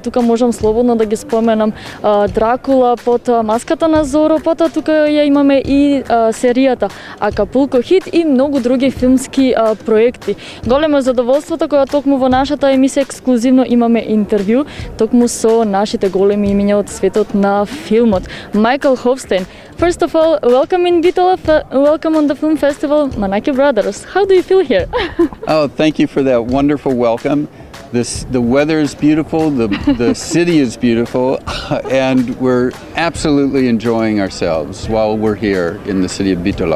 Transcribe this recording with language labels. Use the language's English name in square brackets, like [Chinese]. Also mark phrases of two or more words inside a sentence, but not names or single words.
[Macedonian] Тука можам слободно да ги споменам Дракула, потоа Маската на Зоро, потоа тука ја имаме и серијата Акапулко хит и многу други филмски проекти. Големо задоволството кога токму во нашата емисија ексклузивно имаме интервју токму со нашите големи имиња од светот на филмот. Michael Hofstein. [English] First of all, welcome in Bitola, welcome on the film festival Manaki Brothers. How do you feel here? Oh, thank you for that wonderful welcome. The weather is beautiful, the city is beautiful, and we're absolutely enjoying ourselves while we're here in the city of Bitola.